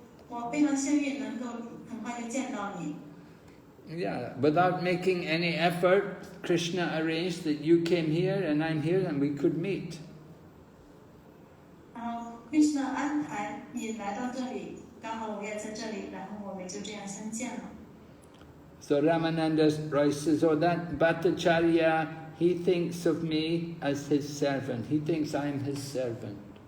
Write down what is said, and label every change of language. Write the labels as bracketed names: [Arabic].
[Chinese] 我非常幸运能够很快就见到你。 [English] Yeah, without making any effort, Krishna arranged that you came here and I'm here and we could meet. [Chinese] 然后 Krishna 安排你来到这里，刚好我也在这里，然后我们就这样相见了。 [English] So Ramananda Roy says, oh, that Bhattacharya, he thinks of me as his servant. He thinks I'm his servant.